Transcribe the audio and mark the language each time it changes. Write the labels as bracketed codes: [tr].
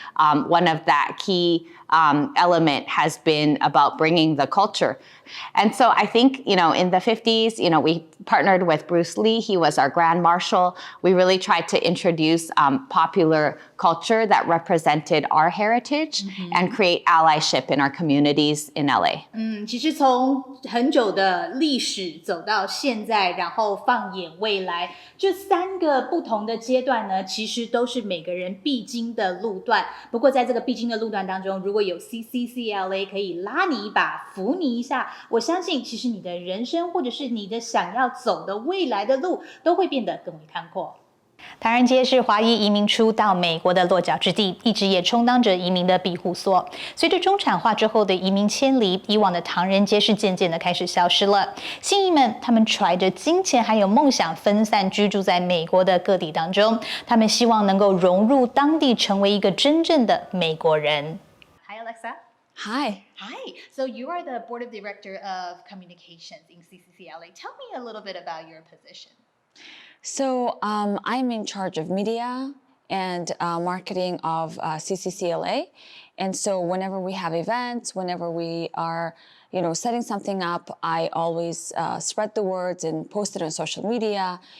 [en] One of that key element has been about bringing the culture. And so I think, in the 50s, we partnered with Bruce Lee. He was our Grand Marshal. We really tried to introduce popular culture that represented our heritage and create allyship in our communities in LA. [zh] 其实从很久的历史走到现在，然后放眼未来，这3个不同的阶段呢，其实都是每个人必经的路段。不过在这个必经的路段当中，如果有 CCCLA 可以拉你一把，扶你一下，我相信其实你的人生或者是你的想要走的未来的路都会变得更为宽阔。唐人街是华裔移民初到美国的落脚之地，一直也充当着移民的庇护所。随着中产化之后的移民迁离，以往的唐人街是渐渐的开始消失了。新移们他们揣着金钱还有梦想，分散居住在美国的各地当中。他们希望能够融入当地，成为一个真正的美国人。 [en] Hi Alexa. Hi. Hi. So you are the board of director of communications in CCCLA. Tell me a little bit about your position. So I'm in charge of media and marketing of CCCLA. And so whenever we have events, whenever we are, setting something up, I always spread the words and post it on social media.